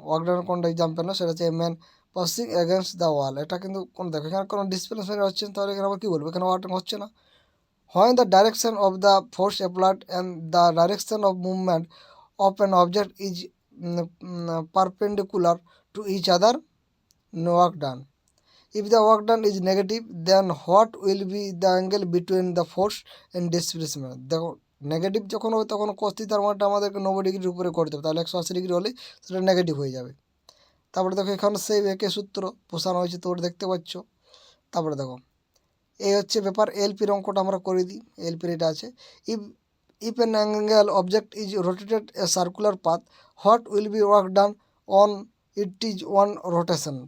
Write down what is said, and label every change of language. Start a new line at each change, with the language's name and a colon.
Bangla: Work ডানের কোনটা example না, সেটা হচ্ছে
English: A man passing against the wall.
Bangla: এটা কিন্তু কোন, দেখো এখানে কোনো ডিসপ্লেসমেন্ট হচ্ছে না, তাহলে এখানে আবার কী বলবো, এখানে ওয়ার্ক হচ্ছে না।
English: When the direction of the force applied and the direction of movement of an object is perpendicular to each other, no work done. If the work done is negative, then what will be the angle between the force and displacement?
Bangla: দেখো negative যখন হবে তখন cos থিটার মানটা আমাদেরকে 90 ডিগ্রির উপরে করতে হবে, তাহলে 180 ডিগ্রি হলে সেটা নেগেটিভ হয়ে যাবে। তারপরে দেখো এখানে সেই একই সূত্র বসানো হয়েছে, তোমরা দেখতে পাচ্ছ। তারপরে দেখো এই হচ্ছে ব্যাপার, এলপির অঙ্কটা আমরা করে দিই। এলপির এটা আছে,
English: If if an angle object is rotated a circular path, what will be work done on it is one rotation.